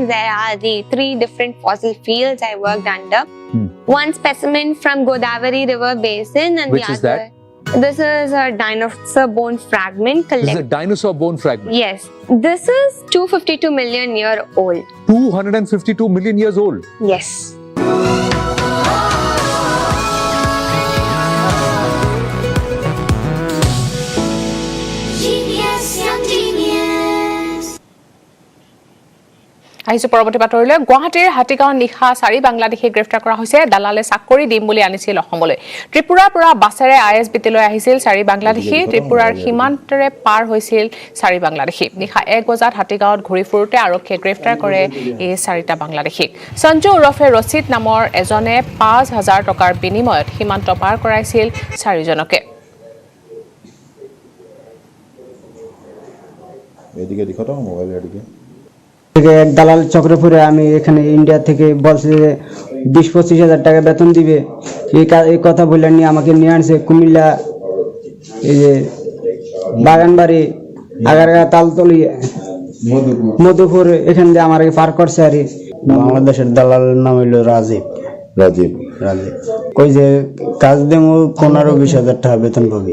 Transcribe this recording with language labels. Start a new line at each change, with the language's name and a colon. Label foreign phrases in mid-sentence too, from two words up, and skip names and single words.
English: There are the 3 different fossil fields I worked under. One specimen from Godavari River Basin and Which the is other. This is a dinosaur bone fragment This is a dinosaur bone fragment. Yes. This is 252 million year old. 252 million years old. Yes.
Assamese: আহিছো পৰৱৰ্তী বাতৰিলৈ গুৱাহাটীৰ হাতীগাঁও নিখা 4 বাংলাদেশী গ্ৰেফতাৰ কৰা হৈছে দালালে চাকৰি দিম বুলি আনিছিল অসমলৈ ত্ৰিপুৰাৰ পৰা বাছেৰে আইএছবিটি লৈ আহিছিল 4 বাংলাদেশী ত্ৰিপুৰাৰ সীমান্তৰে পাৰ হৈছিল 4 বাংলাদেশী নিখা 1 বজাত হাতীগাঁৱত ঘূৰি ফুৰোতে আৰক্ষীয়ে গ্ৰেফতাৰ কৰে এই 4টা বাংলাদেশীক সঞ্জু উৰফে ৰচিদ নামৰ এজনে 5000 টকাৰ বিনিময়ত সীমান্ত পাৰ কৰাইছিল 4জনকে
Bangla: এদিকে দেখো মোবাইল এদিকে এক দালাল চক্রে ফুরে আমি এখানে ইন্ডিয়া থেকে বলছে যে 20-25 হাজার টাকা বেতন দিবে এই কথা বললেন নিয়ে আমাকে নিয়ে আনছে কুমিল্লা এই যে বাগানবাড়ি আগারগা তালতলি মধুপুর এখান দিয়ে আমার পার করছে আর বাংলাদেশের দালালের নাম হইল রাজীব কই যে কাজ দেবো 15-20 হাজার টাকা বেতন পাবি